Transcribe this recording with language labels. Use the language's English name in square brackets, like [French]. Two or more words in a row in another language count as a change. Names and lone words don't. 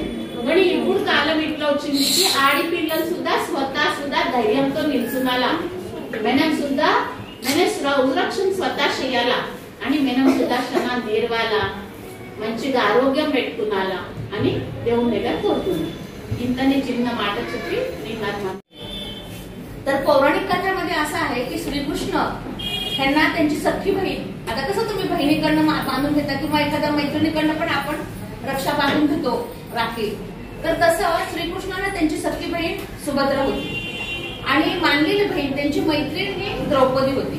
[Telugu] కానీ ఇప్పుడు కాలం ఇట్లా వచ్చింది, ఆడపిల్లలు సుధా ధైర్యంతో నిల్చున్నాలా, మనం రక్షణ స్వతా చేయాలా అని మనం సుదర్శన నేర్వాలా, మంచిగా ఆరోగ్యం పెట్టుకున్నాలా అని దేవుని దగ్గర కోరుతున్నాం. इंतने चिन्ह మాట చెప్పి [Marathi] तर पौराणिक कथामध्ये असं आहे की श्रीकृष्ण ह्यांना त्यांची सख्खी बहीण, आता कसं तुम्ही बहिणीकडनं बांधून घेता किंवा एखाद्या मैत्रिणीकडनं पण आपण रक्षा बांधून घेतो राखी, तर तसं श्रीकृष्णाला त्यांची सख्खी बहीण सुभद्रा होती आणि मानलेली बहीण त्यांची मैत्रीण ही द्रौपदी होती.